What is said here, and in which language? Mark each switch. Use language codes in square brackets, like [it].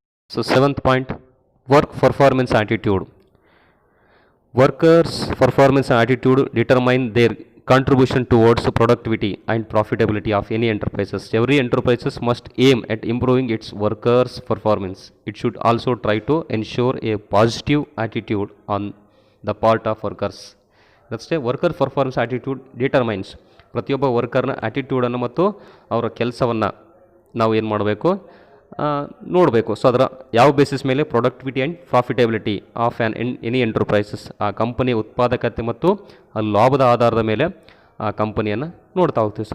[en] So 7th point, work performance attitude. Workers' performance and attitude determine their contribution towards productivity and profitability of any enterprises. Every enterprise must aim at improving its workers' performance. It should also try to ensure a positive attitude on the part of workers. That's why worker performance attitude determines [kn] ಪ್ರತಿಯೊಬ್ಬ ವರ್ಕರ್ನ ಆ್ಯಟಿಟ್ಯೂಡನ್ನು ಮತ್ತು ಅವರ ಕೆಲಸವನ್ನು ನಾವು ಏನು ಮಾಡಬೇಕು, ನೋಡಬೇಕು. So ಅದರ ಯಾವ ಬೇಸಿಸ್ ಮೇಲೆ [en] productivity and profitability of any enterprises, [kn] ಆ ಕಂಪನಿಯ ಉತ್ಪಾದಕತೆ ಮತ್ತು ಆ ಲಾಭದ ಆಧಾರದ ಮೇಲೆ ಆ ಕಂಪನಿಯನ್ನು ನೋಡ್ತಾ ಹೋಗ್ತೀವಿ.